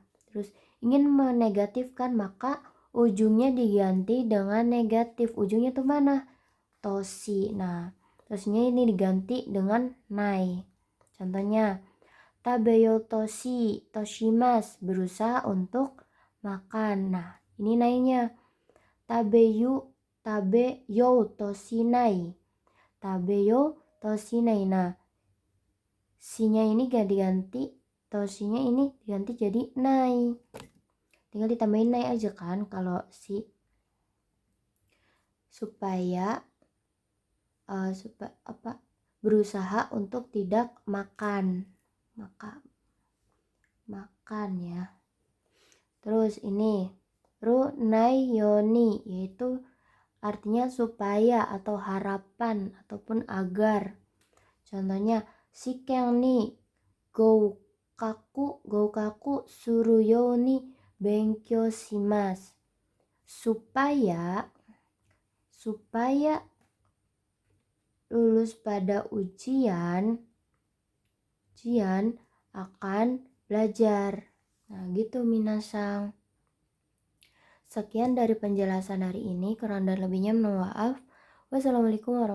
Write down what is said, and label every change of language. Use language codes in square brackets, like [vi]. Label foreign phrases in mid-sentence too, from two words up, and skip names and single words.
[id] Terus ingin menegatifkan, maka ujungnya diganti dengan negatif. Ujungnya tuh mana? Toshi. Nah, toshinya ini diganti dengan nai. Contohnya, [ja] 食べようとします, [id] berusaha untuk makan. Nah, ini nainya. [ja] 食べようとしない. 食べようとしない. [id] Nah, si-nya ini gak diganti, toshinya ini diganti jadi nai. Tinggal ditambahin nai aja kan kalau si. Supaya berusaha untuk tidak makan ya. Terus ini [ja] るないように, [id] yaitu artinya supaya atau harapan ataupun agar. [ja] Contohnya 試験に合格するように勉強します. [id] Supaya lulus pada ujian akan belajar. Nah, gitu minasang. Sekian dari penjelasan hari ini, kurang dan lebihnya mohon maaf.